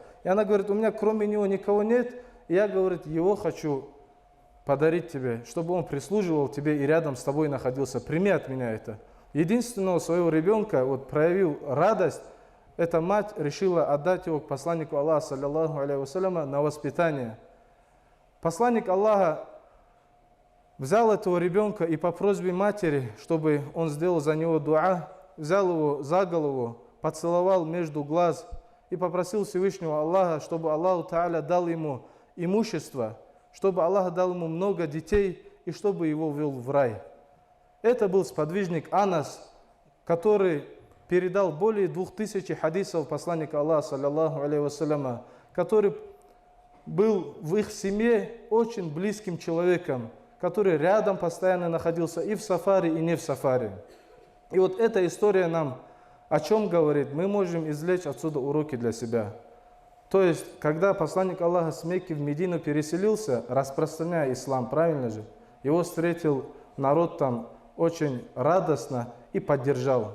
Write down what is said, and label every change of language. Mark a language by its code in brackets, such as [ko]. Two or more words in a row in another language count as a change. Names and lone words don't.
[ru] И она говорит: у меня кроме него никого нет, и я, говорит, его хочу подарить тебе, чтобы он прислуживал тебе и рядом с тобой находился. Прими от меня это. Единственного своего ребенка вот проявил радость, эта мать решила отдать его к посланнику Аллаха, [ar] صلى الله عليه وسلم, [ru] на воспитание. Посланник Аллаха взял этого ребенка и по просьбе матери, чтобы он сделал за него дуа, взял его за голову, поцеловал между глаз и попросил Всевышнего Аллаха, чтобы Аллах Тааля дал ему имущество, чтобы Аллах дал ему много детей и чтобы его ввел в рай. Это был сподвижник Анас, который передал более 2000 хадисов посланника Аллаха, [ar] صلى الله عليه وسلم, [ru] который был в их семье очень близким человеком, который рядом постоянно находился и в сафари, и не в сафари. И вот эта история нам о чем говорит? Мы можем извлечь отсюда уроки для себя. То есть, когда посланник Аллаха с Мекки в Медину переселился, распространяя ислам, правильно же, его встретил народ там очень радостно и поддержал.